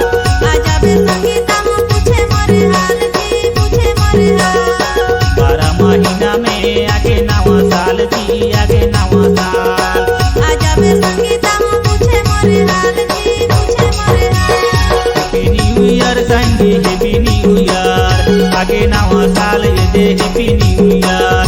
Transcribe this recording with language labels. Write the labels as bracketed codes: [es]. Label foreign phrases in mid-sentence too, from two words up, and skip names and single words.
[hne] आजा बे संगीता मो पूछे मोरे हाल जी पूछे मोरे हाल 12 महीना में आगे नावा साल जी आगे नावा साल आजा बे संगीता मो पूछे मोरे हाल जी पूछे मोरे हाल [en] Happy New Year [hne] सांगी [en] Happy New Year [hne] आगे नावा साल येते [en] Happy New Year